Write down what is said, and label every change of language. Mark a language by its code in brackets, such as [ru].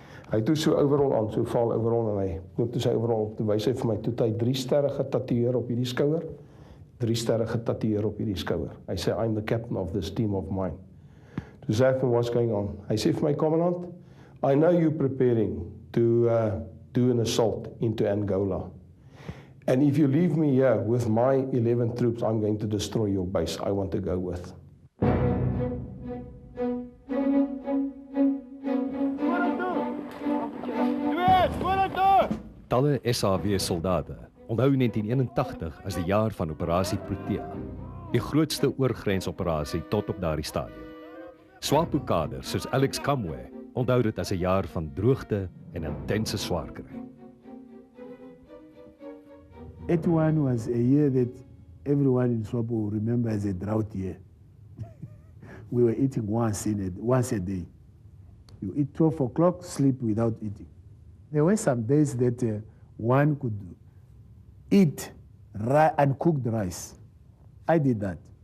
[af] Hy het toe so overall aan, so val overall en hy loop toe sy overall op, toe wys hy vir my, toe hy 3 sterre getatoeëer op hierdie skouer, 3 sterre getatoeëer op hierdie skouer. Hy sê, [en] I'm the captain of this team of mine. [af] Toe sê ek vir [en] what's going on? [af] Hy sê vir my, [en] commandant, I know you're preparing to do an assault into Angola. And if you leave me here with my 11 troops, I'm going to destroy your base. I want to go with. [af] Talle SAW-soldate onthou 1981 as die jaar van operasie Protea, die grootste oorgrensoperasie tot op daardie stadium. SWAPO-kaders soos Alex Kamwe onthou dit as 'n jaar van droogte en intense swaar kry. [en] 81 was a year that everyone in SWAPO will remember as a drought year. We were eating once a day. You eat 12 o'clock, sleep without eating. There were some days that one could eat uncooked rice. I did that.